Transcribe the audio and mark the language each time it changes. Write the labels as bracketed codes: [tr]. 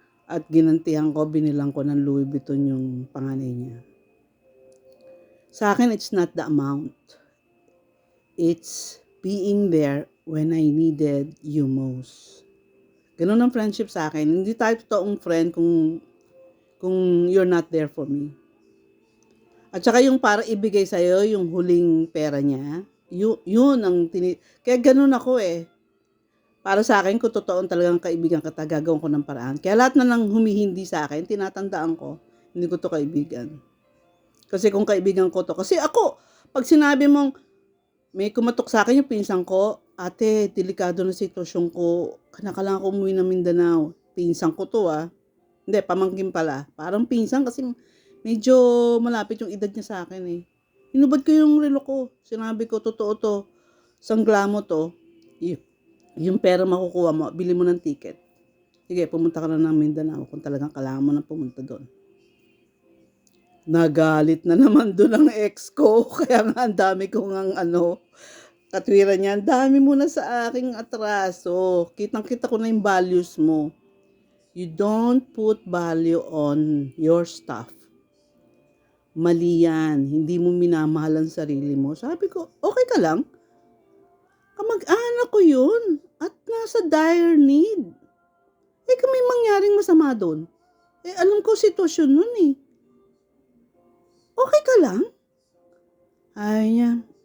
[tl] At ginantihan ko, binilang ko ng Louis Vuitton yung panganay niya. [en] Sa akin, it's not the amount. It's being there when I needed you most. [tl] Ganun ang friendship sa akin. Hindi tayo totoong friend kung you're not there for me. At saka yung para ibigay sa'yo, yung huling pera niya, yun ang kaya ganun ako eh. Para sa akin, kung totoong talagang kaibigan ka, gagawin ko ng paraan. Kaya lahat na lang humihindi sa akin, tinatandaan ko, hindi ko to kaibigan. Kasi kung kaibigan ko to, kasi ako, pag sinabi mong, may kumatok sa akin yung pinsan ko, ate, delikado na sitwasyon ko, kailangan ko umuwi ng Mindanao. Pinsan ko to ah. Hindi, pamangkin pala. Parang pinsan kasi medyo malapit yung edad niya sa akin eh. Hinubad ko yung relo ko. Sinabi ko, totoo to. Sangla mo to. Yung pera makukuha mo, bili mo ng ticket. Sige, pumunta ka na ng Mindanao kung talagang kailangan mo na pumunta doon. Nagalit na naman doon ang ex ko. Kaya nga ang dami kong katwiran niya. Ang dami mo na sa aking atraso. Kitang-kita ko na yung values mo. [en] You don't put value on your stuff. [tl] Mali yan. Hindi mo minamahal ang sarili mo. Sabi ko, okay ka lang? Kamag-anak ko yun. At nasa dire need. Kung may mangyaring masama doon. Alam ko sitwasyon nun eh. Okay ka lang? Ay, yan.